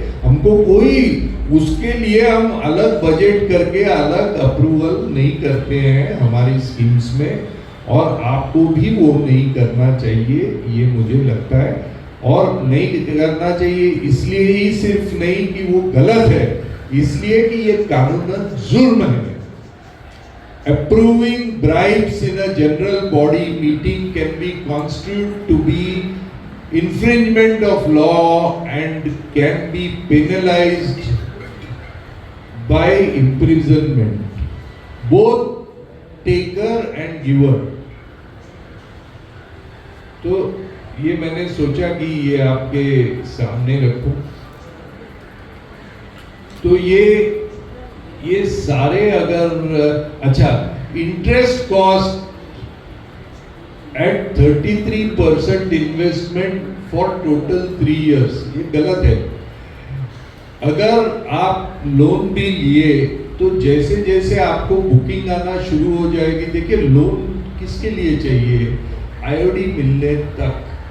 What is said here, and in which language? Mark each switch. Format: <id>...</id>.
<hi>हमको कोई उसके लिए हम अलग बजट करके अलग अप्रूवल नहीं करते हैं हमारी स्कीम्स में, और आपको भी वो नहीं करना चाहिए ये मुझे लगता है. और नहीं करना चाहिए इसलिए ही सिर्फ नहीं कि वो गलत है, इसलिए कि ये कानूनन जुर्म है.</hi> <en>Approving bribes in a general body meeting can be construed to be infringement of law and can be penalized by imprisonment, both taker and giver.</en> <hi>तो ये मैंने सोचा कि ये आपके सामने रखूं. तो ये ये सारे अगर अच्छा</hi> <en>interest cost at 33% investment for total 3 years,</en> <hi>ये गलत है। अगर आप लोन भी लिए तो जैसे जैसे आपको बुकिंग आना शुरू हो जाएगी, देखिए लोन किसके लिए चाहिए, आईओडी मिलने तक।</hi>